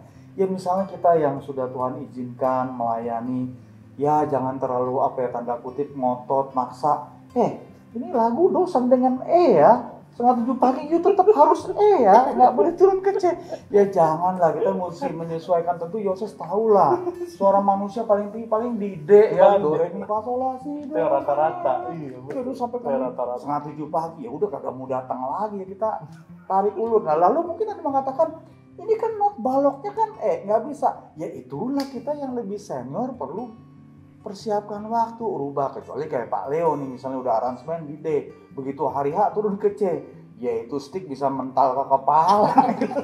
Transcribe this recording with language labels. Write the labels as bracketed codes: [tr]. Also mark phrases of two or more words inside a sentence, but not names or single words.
[id] Ya misalnya kita yang sudah Tuhan izinkan melayani, ya jangan terlalu tanda kutip ngotot, maksa. Ini lagu dosen dengan E ya, 7:30 pagi itu tetap harus E ya, nggak boleh turun ke C. Ya janganlah, kita mesti menyesuaikan. Tentu Yoses tahu lah, suara manusia paling tinggi paling di D ya, do re mi fa sol la si do. Rata-rata. Iya, Terus sampai ke rata-rata 7:30 pagi, ya udah kagak mau datang lagi ya, kita tarik ulur. Nah lalu mungkin ada mengatakan, ini kan not baloknya kan nggak bisa. Ya itulah kita yang lebih senior perlu persiapkan waktu, rubah. Kecuali kayak Pak Leo nih misalnya udah aransemen di D, begitu hari H turun ke C, yaitu stick bisa mental ke kepala gitu.